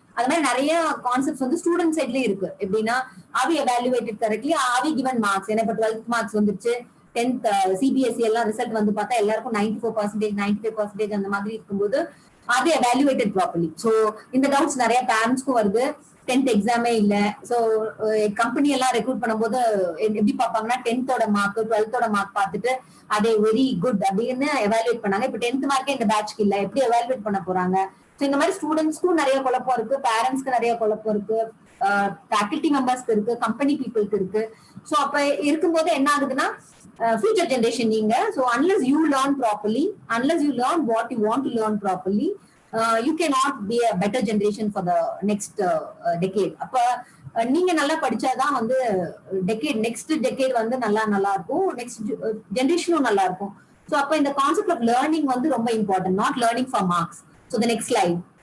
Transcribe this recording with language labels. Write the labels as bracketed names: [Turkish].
[Tamil] அது மாதிரி நிறைய கான்செப்ட்ஸ் வந்து ஸ்டூடெண்ட் சைட்லயே இருக்கு. [English] எப்படின்னா are we evaluated correctly, are we given marks? [Tamil] ஏன்னா இப்ப 12th மார்க்ஸ் வந்துருச்சு, 10th CBSE எல்லாம் ரிசல்ட் வந்து பார்த்தா எல்லாருக்கும் 94%, 95% அந்த மாதிரி இருக்கும்போது [English] are they evaluated properly? [Tamil] So இந்த டவுட்ஸ் நிறைய பேரண்ட்ஸ்க்கும் வருது. 10th எக்ஸாமே இல்ல. ஸோ கம்பெனி எல்லாம் ரெக்ரூட் பண்ணும்போது எப்படி பார்ப்பாங்கன்னா 10th மார்க் 12th மார்க் பார்த்துட்டு அதே வெரி குட் அப்படின்னு எவாலுவேட் பண்ணாங்க. இப்போ 10th மார்க்கே இந்த பேட்ச்க்கு இல்ல, எப்படி எவாலுவேட் பண்ண போறாங்க? ஸோ இந்த மாதிரி ஸ்டூடெண்ட்ஸ்க்கும் நிறைய குழப்பம் இருக்கு, பேரண்ட்ஸ்க்கு நிறைய குழப்பம் இருக்கு, ஃபேக்கல்டி மெம்பர்ஸ்க்கு இருக்கு, கம்பெனி பீப்புளுக்கு இருக்கு. ஸோ அப்ப இருக்கும்போது என்ன ஆகுதுன்னா [English] future generation நீங்க, so unless you learn properly, unless you learn what you want to learn properly, you cannot be a better generation for the next decade. [Tamil] அப்ப நீங்க நல்லா படிச்சாதான் வந்து நெக்ஸ்ட் டெக்கேட் வந்து நல்லா இருக்கும், நெக்ஸ்ட் ஜெனரேஷனும் நல்லா இருக்கும். ஸோ அப்ப இந்த கான்செப்ட் ஆஃப் லேர்னிங் வந்து ரொம்ப important, not learning for marks. So [English] the next slide.